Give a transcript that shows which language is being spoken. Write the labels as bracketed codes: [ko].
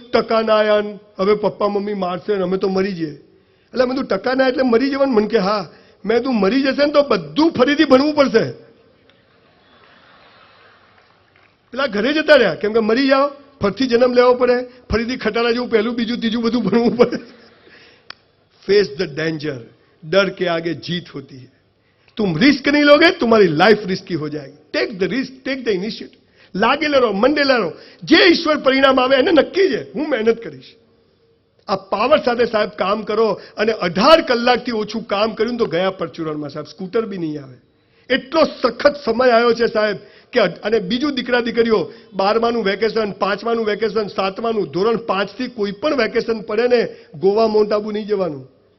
[gu] ટકા ના આયા, હવે પપ્પા મમ્મી મારશે ને અમે તો મરી જઈએ. એટલે મેં તું ટકા ના એટલે મરી જવાનું? મને કે હા. મેં તું મરી જશે ને તો બધું ફરીથી ભણવું પડશે. પેલા ઘરે જતા રહ્યા, કેમ કે મરી જાઓ ફરીથી જન્મ લેવો પડે, ફરીથી ખટારા જેવું પહેલું બીજું ત્રીજું બધું ભણવું પડે. [en] face the danger, [hi] डर के आगे जीत होती है. तुम रिस्क नहीं लोगे, तुम्हारी लाइफ रिस्की हो जाएगी. [en] Take the risk, take the initiative. [gu] લાગેલા રહો, મંડેલા રહો. જે ઈશ્વર પરિણામ આવે એને નક્કી છે, હું મહેનત કરીશ. આ પાવર સાથે સાહેબ કામ કરો. અને 18 કલાકથી ઓછું કામ કર્યું તો ગયા પરચુરણમાં સાહેબ સ્કૂટર બી નહીં આવે. એટલો સખત સમય આવ્યો છે સાહેબ કે. અને બીજું, દીકરા દીકરીઓ, 12માનું વેકેશન, 5માનું વેકેશન, 7માનું, ધોરણ 5 થી કોઈ પણ વેકેશન પડે ને ગોવા, માઉન્ટ આબુ નહીં જવાનું.